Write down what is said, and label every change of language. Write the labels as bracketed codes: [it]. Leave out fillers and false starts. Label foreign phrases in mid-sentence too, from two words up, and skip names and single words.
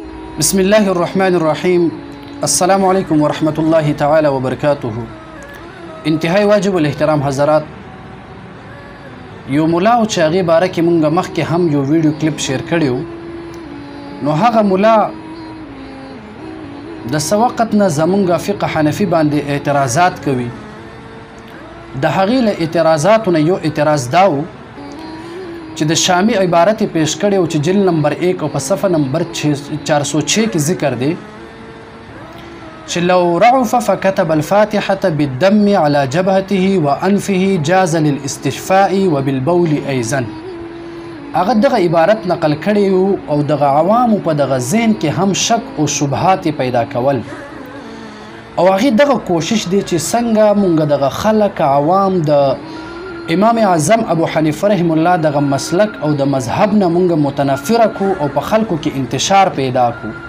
[ar] بسم الله الرحمن الرحیم. السلام علیکم ورحمۃ اللہ تعالی وبرکاتہ. [ur] انتہائی واجب الاحترام حضرات، [ps] یو مولا او چې هغې باره کې مونږ مخکې هم یو ویډیو کلیپ شیر کړی و، نو هغه مولا د څه وخت نه زمونږ فقه حنفي باندې اعتراضات کوي. د هغې له اعتراضاتو نه یو اعتراض دا و چې د شامی عبارت پیش کړی و چې جلد نمبر 1 او په صفحه نمبر 406 کې ذکر دی چې [ar] لو رعف فكتب الفاتحة بالدم على جبهته وأنفه جاز للاستشفاء وبالبول أيضا. [ps] هغه دغه عبارت نقل کړی او دغه عوامو په دغه ذهن کې هم شک او شبهات پیدا کول، او هغې دغه کوشش دی چې څنګه مونږ دغه خلک عوام د امام اعظم ابو حنیفه [ar] رحم الله [ps] دغه مسلک او د مذهب نه مونږ متنفره کو او په خلکو کې انتشار پیدا کو.